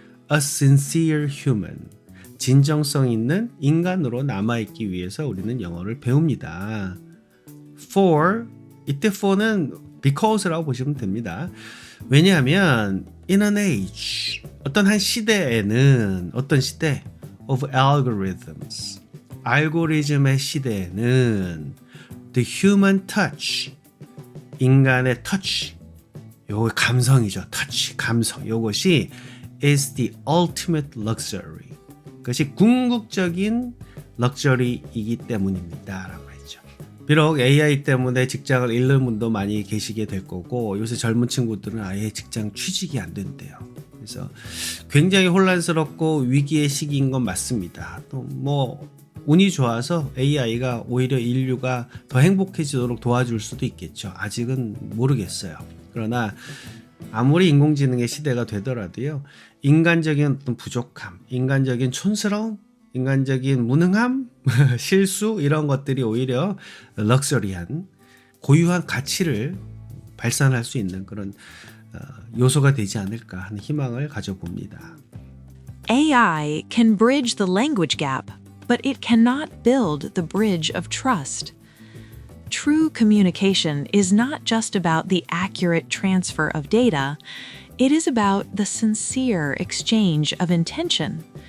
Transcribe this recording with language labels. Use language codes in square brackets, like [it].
[en] A sincere human, [ko] 진정성 있는 인간으로 남아있기 위해서 우리는 영어를 배웁니다. For, 이때 for는 because라고 보시면 됩니다. 왜냐하면 [en] in an age, [ko] 어떤 한 시대에는 어떤 시대? [en] Of algorithms, [ko] 알고리즘의 시대에는 [en] the human touch, [ko] 인간의 touch, 요거 감성이죠. touch, 감성. 요것이 [en] is the ultimate luxury. [ko] 그것이 궁극적인 럭셔리이기 때문입니다. 라고 했죠. 비록 AI 때문에 직장을 잃는 분도 많이 계시게 될 거고 요새 젊은 친구들은 아예 직장 취직이 안 된대요. 그래서 굉장히 혼란스럽고 위기의 시기인 건 맞습니다. 또 뭐 운이 좋아서 AI가 오히려 인류가 더 행복해지도록 도와줄 수도 있겠죠. 아직은 모르겠어요. 그러나 아무리 인공지능의 시대가 되더라도요. 인간적인 어떤 부족함, 인간적인 촌스러움, 인간적인 무능함, 실수 이런 것들이 오히려 럭셔리한 고유한 가치를 발산할 수 있는 그런 요소가 되지 않을까 하는 희망을 가져봅니다. [en] AI can bridge the language gap, but it cannot build the bridge of trust. True communication is not just about the accurate transfer of data, it is about the sincere exchange of intention.